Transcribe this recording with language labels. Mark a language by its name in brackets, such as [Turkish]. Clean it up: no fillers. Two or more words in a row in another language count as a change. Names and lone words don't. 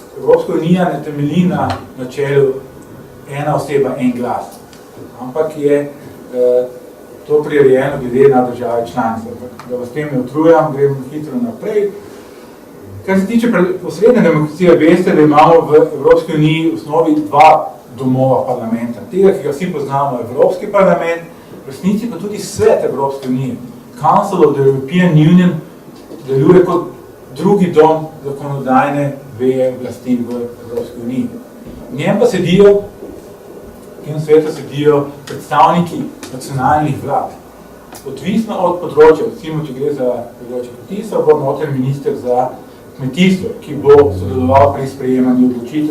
[Slovenian] Evropska unija ne temelji na načelu ena oseba, en glas, ampak je to prirejeno glede na države članice. Da vas tem ne utrujam, gremo hitro naprej. Kar se tiče posredne demokracije, veste, da imamo v Evropski uniji v osnovi dva domova parlamenta. Tega, ki ga vsi poznamo, Evropski parlament, v resnici pa tudi svet Evropske unije. Council of the European Union deluje kot drugi dom zakonodajne veje oblasti v Evropski uniji. V njem pa sedijo, v tem svetu sedijo predstavniki nacionalnih vlad. Odvisno od področja, recimo, če gre za področje kmetijstva, bo notranji minister za kmetijstvo, ki bo sodeloval pri sprejemanju odločitev.